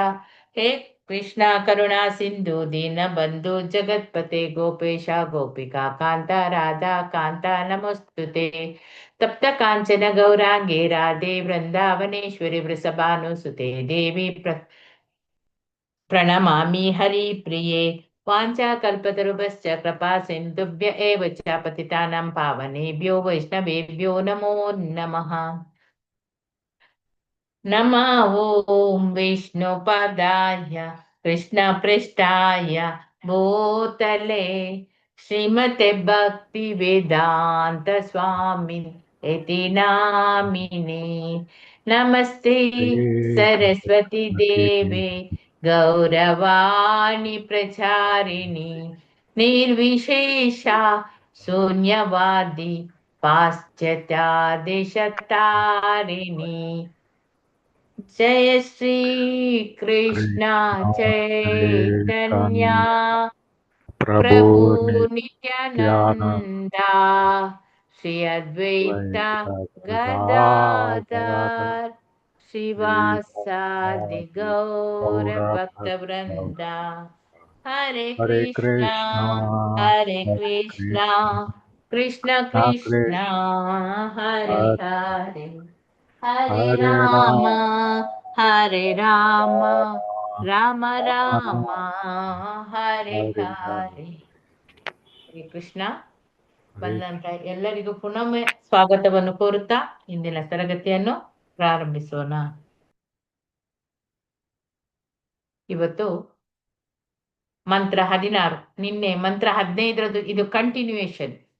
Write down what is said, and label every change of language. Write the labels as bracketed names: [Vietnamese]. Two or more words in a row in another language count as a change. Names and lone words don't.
[Sanskrit] ಹೇ ಕೃಷ್ಣ ಕರುಣಾ ಸಿಂಧು ದೀನ ಬಂಧು ಜಗತ್ಪತೆ ಗೋಪೇಶ ಗೋಪಿಕಾ ಕಾಂತ ರಾಧಾ ಕಾಂತ ನಮಸ್ತುತೆ. ತಪ್ತ ಕಾಂಚನ ಗೌರಾಂಗೆ ರಾಧೆ ವೃಂದಾವನೇಶ್ವರಿ ವೃಷಭಾನುಸುತೆ ದೇವಿ ಪ್ರಣಮಾಮಿ ಹರಿಪ್ರಿಯೆ. ವಾಂಛಾಕಲ್ಪತರುಭಶ್ಚ ಕೃಪಾ ಸಿಂಧುಭ್ಯ ಏವ ಚ ಪತಿತಾನಾಂ ಪಾವನೇಭ್ಯೋ ವೈಷ್ಣವೇಭ್ಯೋ ನಮೋ ನಮಃ. ನಮಃ ಓಂ ವಿಷ್ಣುಪದಾಯ ಕೃಷ್ಣಪೃಷ್ಠಾಯ ಭೂತಲೆ ಶ್ರೀಮತೆ ಭಕ್ತಿ ವೇದಾಂತ ಸ್ವಾಮಿ ಇತಿ ನಾಮಿನೇ. ನಮಸ್ತೆ ಸರಸ್ವತಿ ದೇವೆ ಗೌರವಾಣಿ ಪ್ರಚಾರಿಣಿ ನಿರ್ವಿಶೇಷ ಶೂನ್ಯವಾದಿ ಪಾಶ್ಚಾತ್ಯಾದೇಶತಾರಿಣಿ. जय श्री कृष्ण चैतन्य प्रभु नित्यानंदा श्री अद्वैत गदाधर श्रीवासादि गौर भक्त वृंदा. हरे Hare कृष्णा हरे कृष्णा कृष्ण कृष्णा हरे हरे हरे राम हरे राम राम राम ಹರೇ ಹರೇ. ಹರೇ ಕೃಷ್ಣ. [Kannada] ಬಂದಂತ ಎಲ್ಲರಿಗೂ ಪುನೊಮ್ಮೆ ಸ್ವಾಗತವನ್ನು ಕೋರುತ್ತಾ ಇಂದಿನ ತರಗತಿಯನ್ನು ಪ್ರಾರಂಭಿಸೋಣ. ಇವತ್ತು ಮಂತ್ರ 16 ನಿನ್ನೆ ಮಂತ್ರ 15ರದ್ದು ಇದು ಕಂಟಿನ್ಯೂಯೇಷನ್.